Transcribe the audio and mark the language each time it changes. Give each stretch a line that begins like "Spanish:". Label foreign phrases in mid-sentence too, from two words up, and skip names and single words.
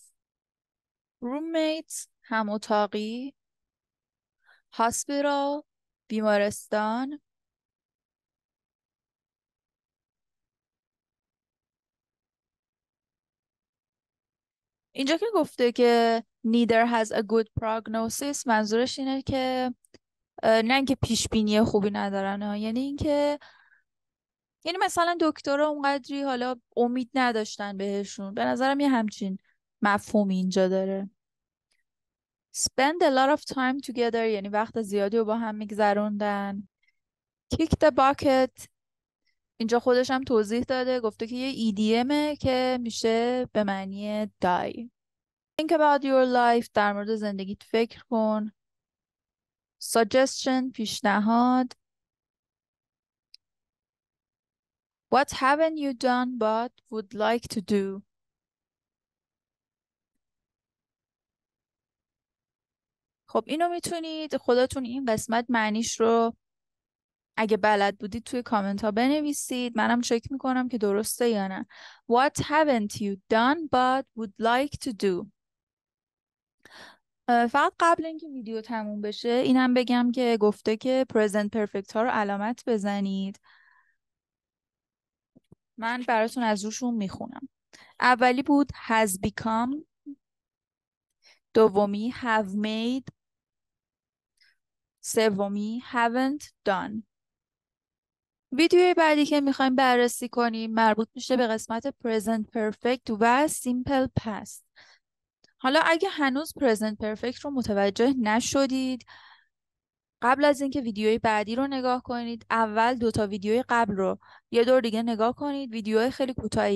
Persian: Roommates هم اتاقی. Hospital بیمارستان. اینجا که گفته که
English: neither has a good prognosis
Persian: منظورش اینه که نه اینکه پیش بینی خوبی ندارن، یعنی اینکه مثلا دکترها اونقدری حالا امید نداشتن بهشون. به نظرم یه همچین مفهومی اینجا داره.
English: spend a lot of time together
Persian: یعنی وقت زیادی رو با هم میگذروندن.
English: kick the bucket
Persian: اینجا خودش هم توضیح داده، گفته که یه EDMه که میشه به معنی die.
English: think about your life
Persian: در مورد زندگیت فکر کن. suggestion پیشنهاد.
English: what haven't you done but would like to do.
Persian: خب اینو میتونید خودتون این قسمت معنیش رو اگه بلد بودید توی کامنت ها بنویسید، منم چک میکنم که درسته یا نه.
English: What haven't you done but would like to do.
Persian: فقط قبل اینکه ویدیو تموم بشه اینم بگم که گفته که
English: present perfect
Persian: ها رو علامت بزنید. من براتون از روشون میخونم. اولی بود
English: has become.
Persian: دومی
English: have made. سومی haven't done.
Persian: ویدیوی بعدی که میخوایم بررسی کنیم مربوط میشه به قسمت
English: present perfect
Persian: و
English: simple past.
Persian: حالا اگه هنوز
English: present perfect
Persian: رو متوجه نشدید، قبل از اینکه ویدیوی بعدی رو نگاه کنید اول 2 تا ویدیوی قبل رو یه دور دیگه نگاه کنید.